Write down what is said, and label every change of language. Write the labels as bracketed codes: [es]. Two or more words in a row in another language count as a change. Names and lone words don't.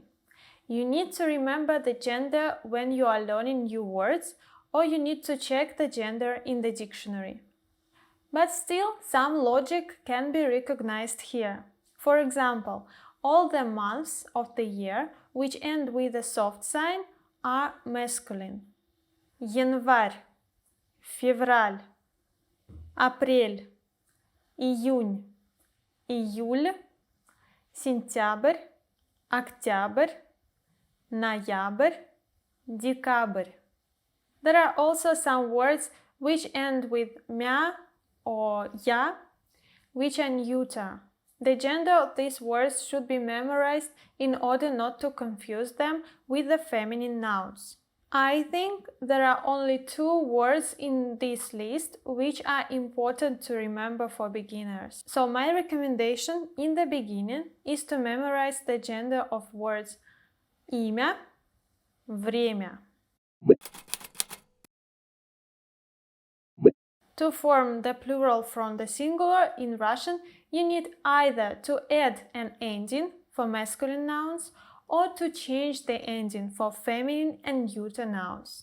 [en] You need to remember the gender when you are learning new words, or you need to check the gender in the dictionary. But still, some logic can be recognized here. For example, all the months of the year which end with a soft sign are masculine. [ru] Январь, февраль, апрель, июнь, июль, сентябрь, октябрь, ноябрь, декабрь. [en] There are also some words which end with mя or я, which are neuter. The gender of these words should be memorized in order not to confuse them with the feminine nouns. I think there are only 2 words in this list which are important to remember for beginners. So my recommendation in the beginning is to memorize the gender of words [ru] имя, время. [en] To form the plural from the singular in Russian, you need either to add an ending for masculine nouns or to change the ending for feminine and neuter nouns.